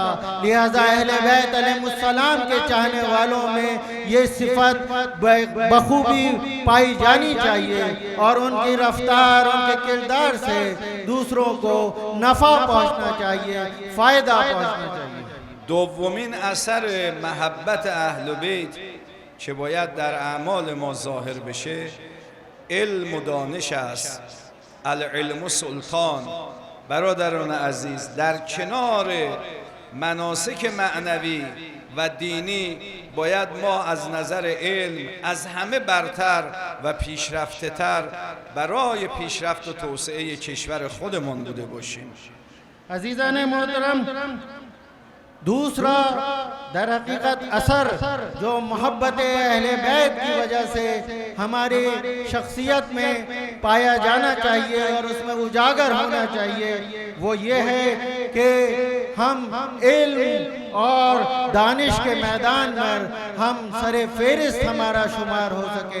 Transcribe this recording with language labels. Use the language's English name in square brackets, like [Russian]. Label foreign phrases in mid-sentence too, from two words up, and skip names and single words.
[Urdu] لہٰذا اہلِ بیت علیہم السلام کے چاہنے والوں میں یہ صفت بخوبی پائی جانی چاہیے اور ان کی رفتار، ان کے کردار سے دوسروں کو نفع پہنچنا چاہیے، فائدہ پہنچنا چاہیے. [Persian] دومین اثر محبت اهل بیت که باید در اعمال ما ظاهر بشه علم و دانش است. [Arabic] العلم سلطان. [Persian] برادران عزیز، در کنار مناسک معنوی و دینی باید ما از نظر علم از همه برتر و پیشرفته تر برای پیشرفت و توسعه کشور خودمان بوده باشیم. عزیزان محترم، [Urdu] دوسرا در حقیقت اثر جو محبتِ اہلِ بیت کی وجہ سے ہماری شخصیت میں پایا جانا چاہیے اور اس میں اجاگر ہونا چاہیے، وہ یہ ہے کہ ہم علم اور دانش کے میدان پر ہم سرِ فہرست ہمارا شمار ہو سکے.